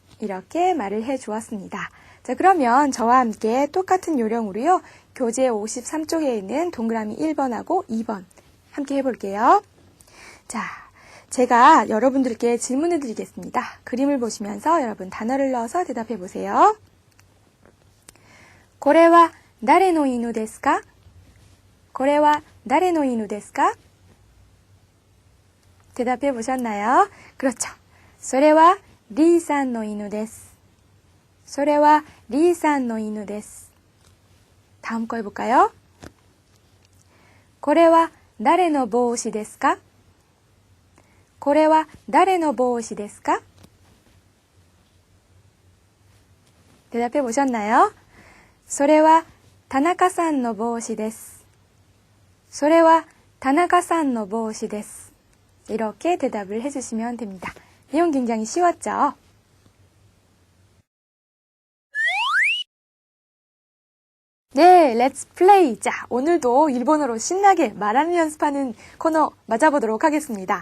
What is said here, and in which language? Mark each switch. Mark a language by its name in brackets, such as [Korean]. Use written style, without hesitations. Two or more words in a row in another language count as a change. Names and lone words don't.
[Korean] 이렇게 말을 해 주었습니다. 자, 그러면 저와 함께 똑같은 요령으로요. 교재 53쪽에 있는 동그라미 1번하고 2번 함께 해볼게요. 자, 제가 여러분들께 질문을 드리겠습니다. 그림을 보시면서 여러분 단어를 넣어서 대답해 보세요. [Japanese] これは誰の犬ですか? これは誰の犬ですか? [Korean] 대답해 보셨나요? 그렇죠. [Japanese] それはリーさんの犬です. それはリーさんの犬です. [Korean] 다음 거 해볼까요? [Japanese] これは誰の帽子ですか? これは誰の帽子ですか? [Korean] 대답해 보셨나요? [Japanese] それは田中さんの帽子です. それは田中さんの帽子です. [Korean] 이렇게 대답을 해주시면 됩니다. 내용 굉장히 쉬웠죠? 네, [English] Let's Play. [Korean] 자, 오늘도 일본어로 신나게 말하는 연습하는 코너 맞아보도록 하겠습니다.